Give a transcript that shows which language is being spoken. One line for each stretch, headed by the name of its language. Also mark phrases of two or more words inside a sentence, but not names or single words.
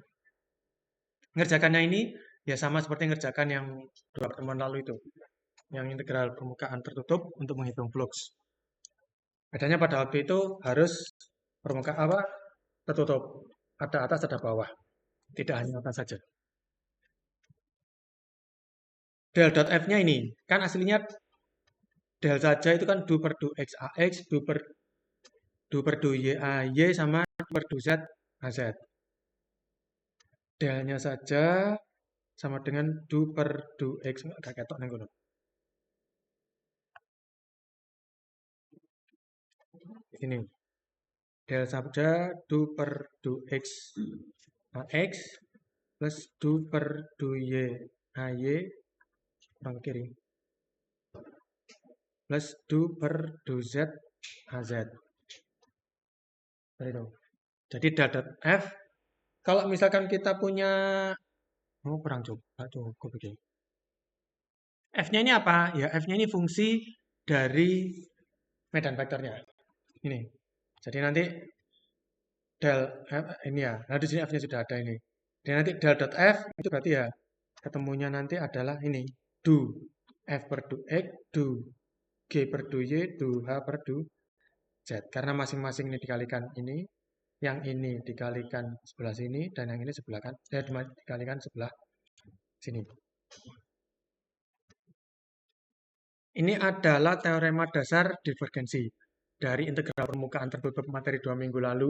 Indonesian: Ngerjakannya ini ya sama seperti ngerjakan yang dua pertemuan lalu itu, yang integral permukaan tertutup untuk menghitung flux. Bedanya pada waktu itu harus permukaan apa? Tertutup. Ada atas, ada bawah. Tidak hanya atas saja.
English: Del dot
Indonesian: F-nya ini, kan aslinya del saja itu kan du per du x ax, du per du y ay, sama du per du z az. Delnya saja sama dengan du per du x, enggak ketok nih. Ini del saja du per du x ax plus du per du y ay orang kiri plus du per du z az. Itu. Jadi
English: del dot
Indonesian: f kalau misalkan kita punya kurang cukup begini. F-nya ini apa? Ya F-nya ini fungsi dari medan vektornya. Ini. Jadi nanti del F ini ya. Nah di sini F-nya sudah ada ini. Dan nanti
English: del dot
Indonesian: F itu berarti ya ketemunya nanti adalah ini. Du F per du X, du G per du Y, du H per du Z. Karena masing-masing ini dikalikan ini. Yang ini dikalikan sebelah sini. Dan yang ini sebelah kan. Dikalikan sebelah sini. Ini adalah teorema dasar divergensi dari integral permukaan tertutup materi 2 minggu lalu.